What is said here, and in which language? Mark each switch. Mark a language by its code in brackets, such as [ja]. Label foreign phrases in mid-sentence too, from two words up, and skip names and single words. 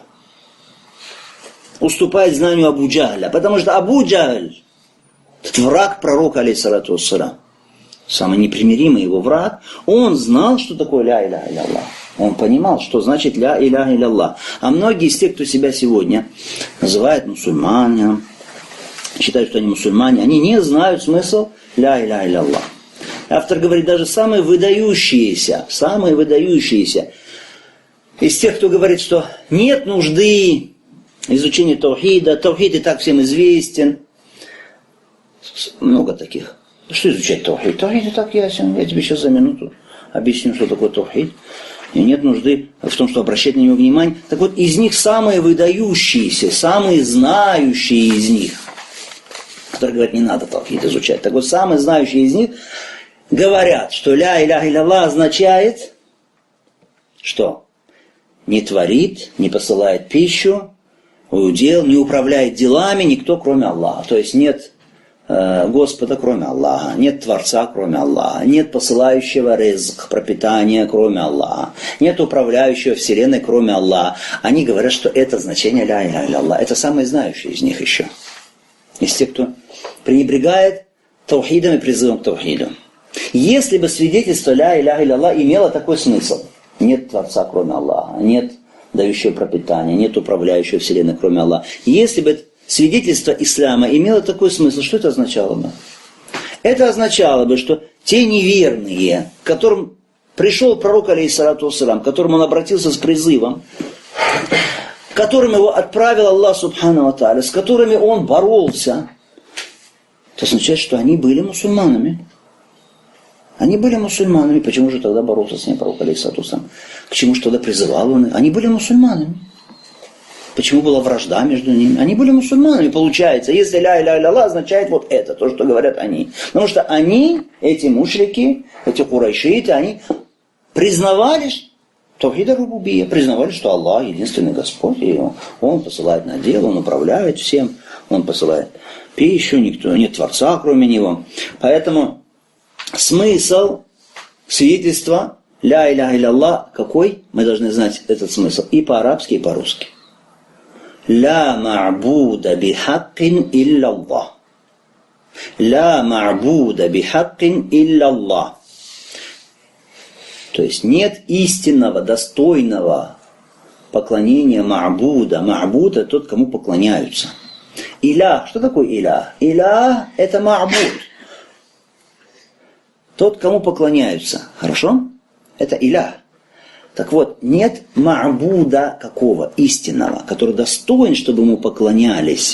[ru] Уступает знанию Абу Джахля. Потому что Абу Джахль, враг пророка, [ar] عليه الصلاة والسلام, [ru] самый непримиримый его враг, он знал, что такое [ar] لا إله إلا الله. [ru] Он понимал, что значит [ar] لا إله إلا الله. [ru] А многие из тех, кто себя сегодня называют мусульманами, считают, что они мусульмане, они не знают смысл [ar] لا إله إلا الله. [ru] Автор говорит, даже самые выдающиеся из тех, кто говорит, что нет нужды в изучении таухида, таухид и так всем известен. Много таких. Что изучать таухид? Таухид и так ясен. Я тебе сейчас за минуту объясню, что такое таухид. И нет нужды в том, что обращать на него внимание. Так вот, из них самые выдающиеся, самые знающие из них, которые говорят, не надо таухид изучать. Так вот, самые знающие из них говорят, что [ar] لا إله إلا الله [ru] означает, что не творит, не посылает пищу, удел, не управляет делами никто, кроме Аллаха. То есть нет Господа, кроме Аллаха, нет Творца, кроме Аллаха, нет посылающего ризк, пропитания, кроме Аллаха, нет управляющего вселенной, кроме Аллаха. Они говорят, что это значение [ar] لا إله إلا الله. [ru] Это самые знающие из них еще. Из тех, кто пренебрегает таухидом и призывом к таухиду. Если бы свидетельство [ar] لا إله إلا الله [ru] имело такой смысл, нет Творца, кроме Аллаха, нет дающего пропитания, нет управляющего вселенной, кроме Аллаха. Если бы свидетельство ислама имело такой смысл, что это означало бы? Это означало бы, что те неверные, к которым пришел пророк, [ar] عليه الصلاة والسلام, [ru] к которым он обратился с призывом, к которым его отправил Аллах [ar] سبحانه وتعالى, [ru] с которыми он боролся, это означает, что они были мусульманами. Они были мусульманами. Почему же тогда боролся с ними пророк, [ar] عليه الصلاة والسلام? [ru] К чему же тогда призывал он? Они были мусульманами. Почему была вражда между ними? Они были мусульманами, получается. Если [ar] لا إله إلا الله [ru] означает вот это, то, что говорят они. Потому что они, эти мушрики, эти курайшиты, они признавали [ar] توحيد الربوبية, [ru] признавали, что Аллах единственный Господь, и Он посылает на дело, Он управляет всем, Он посылает пищу, никто, нет Творца, кроме Него. Поэтому смысл свидетельства [ar] لا إله إلا الله [ru] какой? Мы должны знать этот смысл и по-арабски, и по-русски. [ar] لا معبود بحق إلا الله. لا معبود بحق إلا الله. [ru] То есть нет истинного, достойного поклонения ма'буда. Ма'буд — это тот, кому поклоняются. Илях. Что такое илях? Илях — это ма'буд. Тот, кому поклоняются. Хорошо? Это илях. Так вот, нет ма'буда какого? Истинного, который достоин, чтобы ему поклонялись.